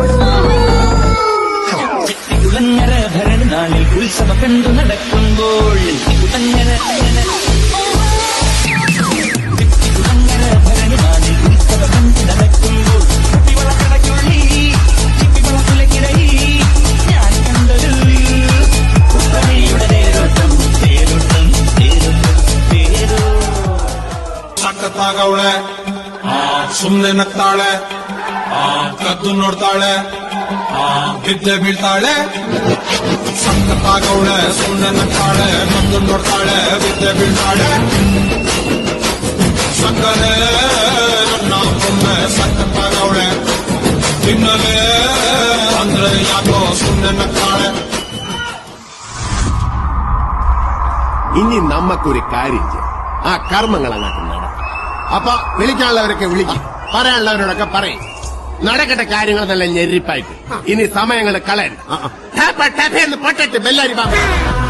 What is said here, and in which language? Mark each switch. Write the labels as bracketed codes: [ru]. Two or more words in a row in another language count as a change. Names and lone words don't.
[ml] ചിത്തികുളങ്ങര ഭരണനാളിൽ ഉത്സവം കണ്ടു നടക്കുമ്പോൾ ചിത്തികുളങ്ങര ഭരണനാളിൽ ഉത്സവം കണ്ടു നടക്കുമ്പോൾ കുപ്പിവളക്കടയ്ക്കുള്ളി കുപ്പിവളക്കുലക്കിടയിൽ ഞാൻ കണ്ടൊരു ഉത്തരയുടെ തേരോട്ടം തേരോട്ടം തേരോട്ടം തേരോ [kn] ಸಖತ್ತಾಗವಳೆ ಸುಮ್ನೆ ನಗ್ತಾಳೆ ಕದ್ದು ನೋಡ್ತಾಳೆ ಬಿದ್ದೆ ಬೀಳ್ತಾಳೆ ಸಖತ್ತಾಗವಳೆ ಸುಮ್ನೆ ನಗ್ತಾಳೆ ಕದ್ದು ನೋಡ್ತಾಳೆ ಬಿದ್ದೆ ಬೀಳ್ತಾಳೆ ಸಕ್ಕರೆ ನನ್ನ ಒಮ್ಮೆ ಸಖತ್ತಾಗವಳೆ ತಿನ್ನಲೇ ಅಂದ್ರೆ ಯಾಕೋ ಸುಮ್ನೆ ನಗ್ತಾಳೆ. [ml] ഇനി നമുക്കൊരു കാര്യം ചെയ്യാം, ആ കർമ്മങ്ങൾ അങ്ങോട്ട് നടക്കും. അപ്പൊ വിളിക്കാനുള്ളവരൊക്കെ വിളിക്കും, പറയാനുള്ളവരോടൊക്കെ പറയും. നടക്കട്ടെ കാര്യങ്ങൾ നല്ല ഞെരിപ്പായിട്ട്. ഇനി സമയങ്ങൾ കളയണ്ട. പൊട്ടിട്ട് ബെല്ലാരി